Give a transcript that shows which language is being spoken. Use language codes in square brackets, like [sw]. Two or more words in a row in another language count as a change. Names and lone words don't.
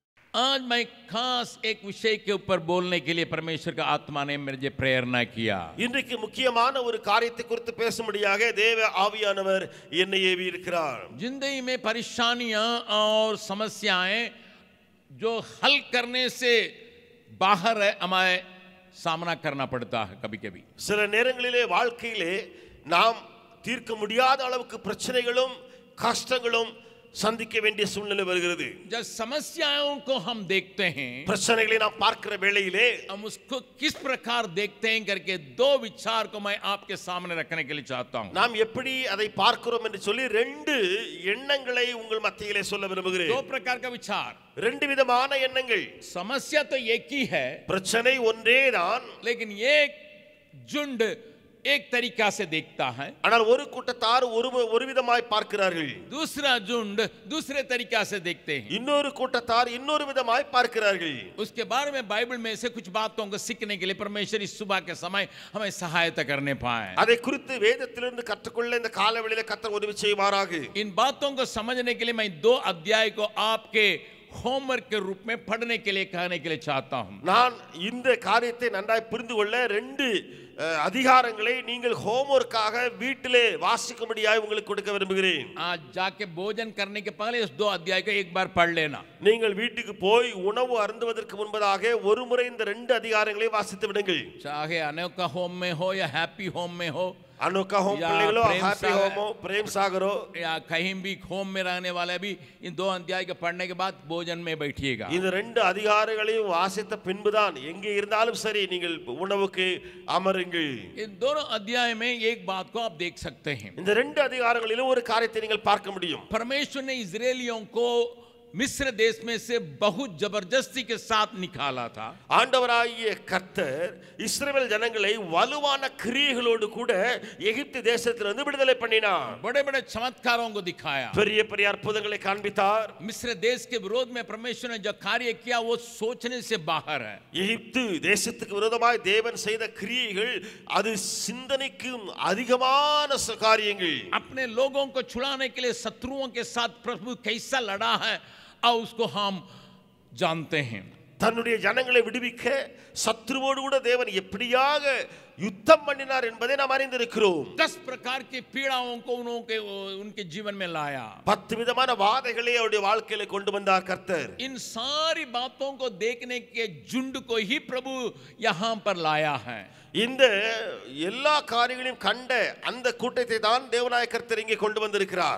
[hi] आज मैं खास एक विषय के ऊपर बोलने के लिए परमेश्वर का आत्मा ने मुझे प्रेरणा किया. [ta] இன்றைக்கு முக்கியமான ஒரு காரியத்தை குறித்து பேசும்படியாக தேவ ஆவியானவர் என்னை ஏவி இருக்கிறார். [hi] जिंदगी में परेशानियां और समस्याएं जो हल करने से बाहर है हमें सामना करना पड़ता है कभी-कभी. [ta] சில நேரங்களிலே வாழ்க்கையிலே நாம் தீர்க்க முடியாத அளவுக்கு பிரச்சனைகளும் கஷ்டங்களும் சந்திக்க வேண்டிய சூழ்நிலை வருகிறது. [hi] जब समस्याओं को हम देखते हैं, [ta] பிரச்சனைகளை நாம் பார்க்கிற வேளையிலே [hi] हम उसको किस प्रकार देखते हैं करके दो विचार को मैं आपके सामने रखने के लिए चाहता हूं. [ta] நாம் எப்படி அதை பார்க்கிறோம் என்று சொல்லி ரெண்டு எண்ணங்களை உங்கள் மத்தியிலே சொல்ல விரும்புகிறேன். [hi] दो प्रकार का विचार. [ta] ரெண்டு விதமான எண்ணங்கள். [hi] समस्या तो एक ही है, [ta] பிரச்சனை ஒன்றேதான், [hi] लेकिन एक झुंड एक तरीका से देखता है, [ta] ஆனால் ஒரு கூட்டத்தார் ஒரு விதமாய் பார்க்கிறார்கள். [hi] दूसरा झुंड दूसरे तरीका से देखते हैं. [ta] இன்னொரு கூட்டத்தார் இன்னொரு விதமாய் பார்க்கிறார்கள். [hi] उसके बारे में बाइबल में से कुछ बातों को सीखने के लिए परमेश्वर इस सुबह के समय हमें सहायता करने पाए. [ta] அதை குறித்து வேதத்திலிருந்து கற்றுக்கொள்ள இந்த காலவெளியிலே கர்த்தர் உதவி செய்வாராக. [hi] इन बातों को समझने के लिए मैं दो अध्याय को आपके होमवर्क के रूप में पढ़ने के लिए कहने के लिए चाहता हूं. [ta] நான் இந்த காரியத்தை நன்றாய் புரிந்து கொள்ள ரெண்டு அதிகாரங்களை நீங்கள் ஹோம்வொர்க்காக வீட்டிலே வாசிக்கும்படியாய் உங்களுக்கு கொடுக்க விரும்புகிறேன். [hi] आज जाके भोजन करने के पहले इस दो अध्याय को एक बार पढ़ लेना. [ta] நீங்கள் வீட்டுக்கு போய் உணவு அருந்துவதற்கு முன்பதாக ஒரு முறை இந்த ரெண்டு அதிகாரங்களை வாசித்து விடுங்கள். [hi] चाहे अनोखा होम में हो या हैप्पी होम में हो, अनोखा होम पिल्लेगलो हैप्पी होम हो प्रेम सागर हो या कहीं भी होम में रहने वाले भी इन दो अध्याय के पढ़ने के बाद भोजन में बैठिएगा. [ta] இந்த ரெண்டு அதிகாரங்களையும் வாசித்த பின்புதான் எங்கே இருந்தாலும் சரி நீங்கள் உணவுக்கு அமருங்கள். [hi] इन दोनों अध्याय में एक बात को आप देख सकते हैं. [ta] இந்த ரெண்டு அதிகாரங்களிலும் ஒரு காரியத்தை நீங்கள் பார்க்க முடியும். [hi] परमेश्वर ने इजरायलियों को मिस्र देश में से बहुत जबरदस्ती के साथ निकाला था. [ta] ஆண்டவராகிய கர்த்தர் இஸ்ரவேல் ஜனங்களை வலுவான கிரியைகளோடு கூட எகிப்து தேசத்திலிருந்து விடுதலை பண்ணினார். [hi] बड़े-बड़े चमत्कारों को दिखाया. [ta] பெரிய பெரிய அற்புதங்களை காண்பித்தார். [hi] मिस्र देश के विरोध में परमेश्वर ने जो कार्य किया वो सोचने से बाहर है. [ta] எகிப்து தேசத்துக்கு விரோதமாய் தேவன் செய்த கிரியைகள் அது சிந்தனைக்கும் அதிகமான காரியங்கள். [hi] अपने लोगों को छुड़ाने के लिए शत्रुओं के साथ प्रभु कैसा लड़ा है और उसको हम जानते हैं. [ta] தன்னுடைய ஜனங்களை விடுவிக்க சத்ருவோடு கூட தேவன் எப்படியாக யுத்தம் பண்ணினார் என்பதை நாம் அறிந்திருக்கிறோம். [hi] 10 प्रकार की पीड़ाओं को उनके जीवन में लाया. [ta] 10 விதமான வாதைகளை அவருடைய வாழ்க்கையில கொண்டு வந்தார் கர்த்தர். [hi] इन सारी बातों को देखने के झुंड को ही प्रभु यहाँ पर लाया है. [ta] இந்த எல்லா காரியங்களையும் கண்ட அந்த கூட்டத்தை தான் தேவனாய கர்த்தர் இங்கே கொண்டு வந்திருக்கிறார்.